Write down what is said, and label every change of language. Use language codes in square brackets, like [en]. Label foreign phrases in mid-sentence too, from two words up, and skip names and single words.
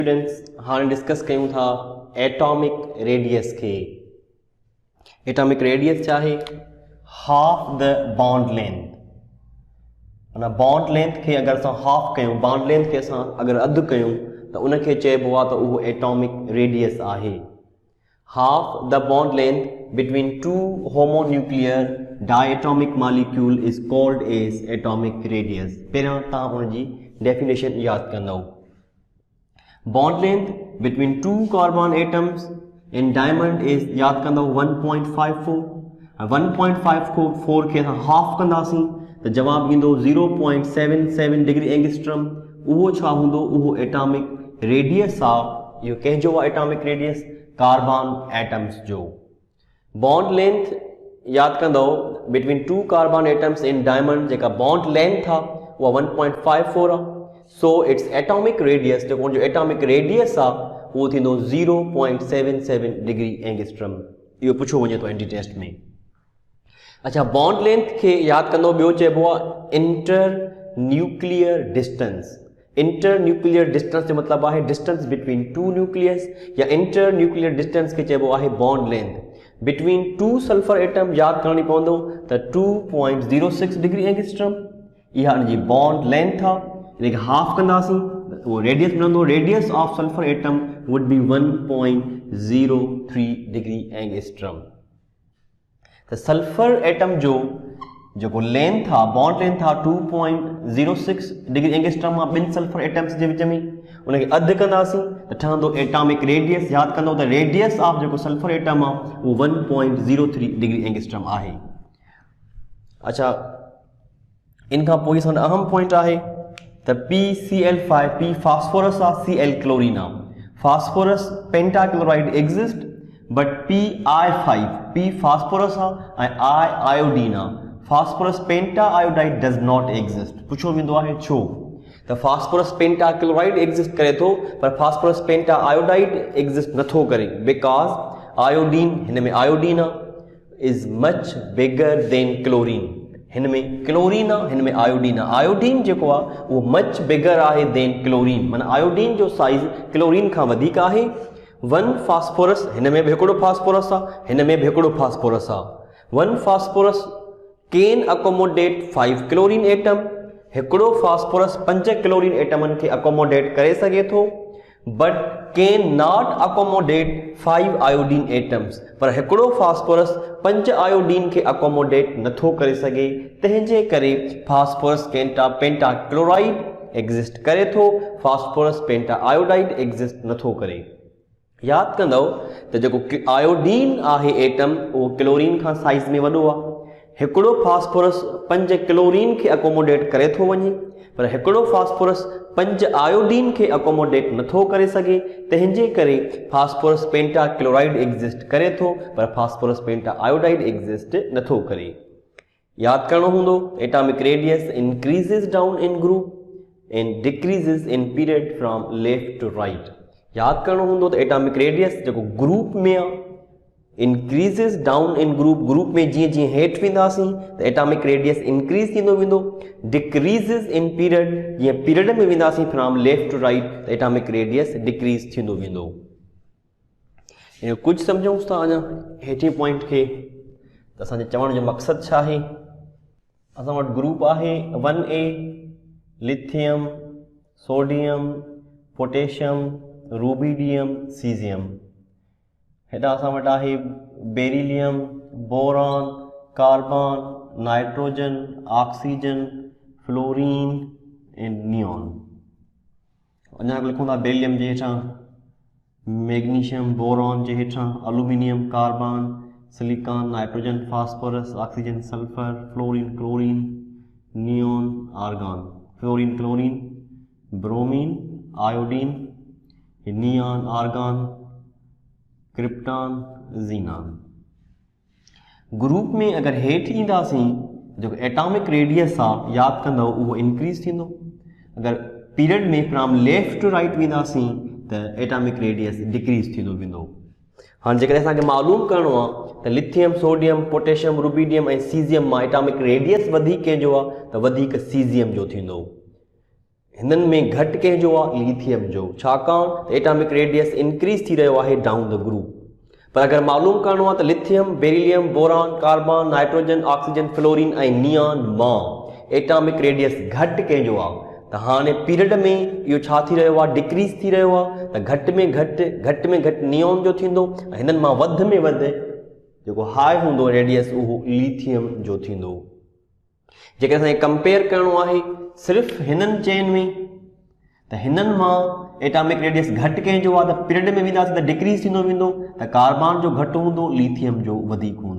[sd] स्टूडेंट्स हाँ डिस्कस कयूं था [en] atomic radius [sd] के। [en] atomic radius चाहे half the bond length, माना bond length [sd] के अगर असां [en] हाफ कयूं, bond length [sd] के असां अगर अधु कयूं त उनखे चइबो आहे त उहो [en] atomic radius [sd] आहे। [en] half the bond length between two homonuclear diatomic molecule is called as atomic radius. [sd] पहिरियों तव्हां उनजी डेफिनेशन याद कंदव। [en] bond length between two carbon atoms in diamond is [sd] याद कंदव [en] 1.54। [sd] 1.54 के असां हाफ कंदासीं त जवाब ईंदो 0.77 [en] degree angstrom. [sd] उहो छा हूंदो? उहो [en] atomic radius [sd] आहे। इहो कंहिंजो आहे [en] atomic radius? carbon atoms [sd] जो। [en] bond length [sd] याद कंदव [en] between two carbon atoms in diamond जेका bond length [sd] आहे उहा 1.54 आहे। [en] so its atomic radius [sd] जेको उनजो [en] atomic radius [sd] आहे उहो थींदो [en] 0.77 degree angstrom. [sd] इहो पुछो वञे थो [en] entry test [sd] में। अच्छा, [en] bond length [sd] के याद कंदो ॿियो चइबो आहे [en] inter nuclear distance. inter nuclear distance [sd] जो मतलब है [en] distance between two nucleus, या inter nuclear distance [sd] के चइबो आहे [en] bond length between two sulphur atom. [sd] याद करणी पवंदो त 2.06 [en] degree angstrom [sd] इहा जी [en] bond length [sd] आहे। इनखे हाफ कंदासीं त उहो रेडियस मिलंदो। [en] radius of sulphur atom would be 1.03 degree angstrom. [sd] त [en] sulphur atom [sd] जो जेको लेंथ आहे, [en] bond length [sd] आहे 2.06 [en] degree angstrom [sd] आहे ॿिनि [en] sulphur atoms [sd] जे विच में। उनखे अधु कंदासीं त ठहंदो [en] atomic radius. [sd] याद कंदो त [en] radius of [sd] जेको [en] sulphur atom [sd] आहे उहो 1.03 [en] degree angstrom [sd] आहे। अच्छा, इन खां पोइ असां अहम पॉइंट आहे त PCl5 पी फास्फोरस आहे, Cl क्लोरीन आहे। [en] phosphorus pentachloride exist but [sd] PI5 पी फास्फोरस आहे ऐं I आयोडीन आहे। [en] phosphorus penta iodide does not exist. [sd] पुछो वेंदो आहे छो? त [en] phosphorus penta chloride [sd] एग्जिस्ट करे थो पर [en] phosphorus penta iodide [sd] एग्जिस्ट नथो करे, [en] because iodine, [sd] हिन में आयोडीन आहे, [en] is much bigger than chlorine. [sd] हिन में क्लोरीन आहे, हिन में आयोडीन आहे। आयोडीन जेको आहे उहो [en] much bigger [sd] आहे [en] than chlorine, [sd] माना आयोडीन जो साइज़ क्लोरीन खां वधीक आहे। [en] one phosphorus, [sd] हिन में बि हिकिड़ो फास्फोरस आहे, हिन में बि हिकिड़ो फास्फोरस आहे। [en] one phosphorus can accommodate 5 chlorine atom. [sd] हिकिड़ो फास्फोरस 5 क्लोरीन एटमनि खे अकोमोडेट करे सघे थो, [en] but can not accommodate 5 iodine atoms. [sd] पर हिकिड़ो फास्फोरस 5 आयोडीन खे अकोमोडेट नथो करे सघे। तंहिंजे करे [en] phosphorus penta chloride [sd] एग्जिस्ट करे थो, [en] phosphorus penta iodide [sd] एग्जिस्ट नथो करे। याद कंदव त जेको आयोडीन आहे एटम उहो क्लोरीन खां साइज़ में वॾो आहे। हिकिड़ो फास्फोरस 5 क्लोरीन खे अकोमोडेट करे थो वञे, पर हिकिड़ो फास्फोरस 5 आयोडीन खे अकोमोडेट नथो करे सघे। तंहिंजे करे [en] phosphorus penta chloride [sd] एग्जिस्ट करे थो पर [en] phosphorus penta iodide [sd] एग्जिस्ट नथो करे। याद करणो हूंदो [en] atomic radius increases down in group and decreases in period from left to right. [sd] याद करणो हूंदो त [en] atomic radius [sd] जेको ग्रुप में आहे [en] increases down in group. [sd] ग्रुप में जीअं जीअं हेठि वेंदासीं त [en] atomic radius [sd] इंक्रीज थींदो वेंदो। [en] decreases in period, [sd] जीअं पीरियड में वेंदासीं [en] from left to right [sd] त [en] atomic radius [sd] डिक्रीज थींदो वेंदो। इहो कुझु सम्झूं था अञा हेठि पॉइंट खे त असांजे चवण जो मक़सदु छा आहे। असां वटि ग्रुप आहे 1A लिथियम, सोडियम, पोटेशियम, रूबीडियम, सीज़ियम। हेॾा असां वटि आहे बेरिलियम, बोरॉन, कार्बन, नाइट्रोजन, ऑक्सीजन, फ्लोरीन एंड नियॉन। अञा लिखूं था बेरिलियम जे हेठां मैग्नीशियम, बोरॉन जे हेठां एल्यूमिनियम, कार्बन, सिलिकॉन, नाइट्रोजन, फास्फोरस, ऑक्सीजन, सल्फर, फ्लोरीन, क्लोरीन, नियॉन, आर्गन। फ्लोरीन, क्लोरीन, ब्रोमीन, आयोडीन, नियॉन, आर्गन, क्रिप्टॉन, ज़ीनान। ग्रुप में अगर हेठि ईंदासीं जेको [en] atomic radius [sd] आहे याद कंदव उहो इंक्रीज थींदो। अगर पीरियड में [en] from left to right [sd] वेंदासीं त [en] atomic radius [sd] डिक्रीज थींदो वेंदो। हाँ, जेकॾहिं असांखे मालूम करणो आहे त लिथियम, सोडियम, पोटेशियम, रूबीडियम ऐं सीज़ियम मां [en] atomic radius [sd] वधीक कंहिंजो आहे त वधीक सीज़ियम जो थींदो। हिननि में घटि कंहिंजो आहे लिथियम जो, छाकाणि त [en] atomic radius [sd] इंक्रीज थी रहियो आहे [en] down the group. [sd] पर अगर मालूम करणो आहे त लिथियम, बेरिलियम, बोरान, कार्बन, नाइट्रोजन, ऑक्सीजन, फ्लोरीन ऐं नियान मां [en] atomic radius [sd] घटि कंहिंजो आहे, त हाणे पीरियड में इहो छा थी रहियो आहे, डिक्रीज़ थी रहियो आहे। त घटि में घटि नियोन जो थींदो, हिननि मां वधि में वधि जेको हाई हूंदो रेडियस उहो लिथियम जो थींदो। जेकर असांखे कंपेयर करणो आहे सिर्फ़ु हिननि चेन में, त हिननि मां [en] atomic radius [sd] घटि कंहिंजो आहे, त पीरियड में वेंदासीं त डिक्रीज़ थींदो वेंदो, त कार्बन जो घटि हूंदो, लिथियम जो वधीक हूंदो।